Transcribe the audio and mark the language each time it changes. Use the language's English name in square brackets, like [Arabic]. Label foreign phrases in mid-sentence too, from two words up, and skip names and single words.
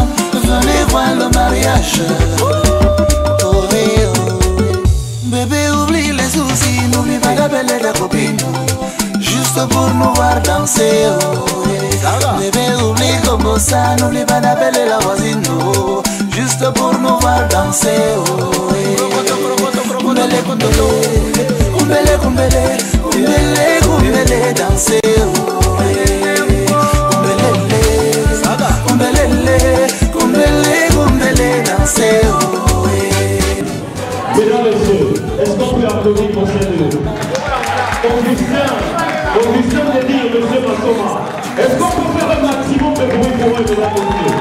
[French] Venez voir le mariage. Oh, oui, oh. Bébé, oublie les soucis, n'oublie pas d'appeler ta copine. Juste pour nous voir danser. Oh, oui. Bébé, oublie comme ça, n'oublie pas d'appeler la voisine. Oh, juste pour nous voir danser. Oh, oui. [Lingala] Kumbele, kundolo. Kumbele, kumbele. Kumbele, kumbele, [French] danser. Oh, oui. [Lingala] Kumbele, kumbele, [French] danser. Oh, oui. Mesdames et messieurs, est-ce qu'on peut applaudir pour ces deux? Augustin de dire, monsieur Massoma, est-ce qu'on peut faire un maximum de bruit pour eux, mesdames et messieurs?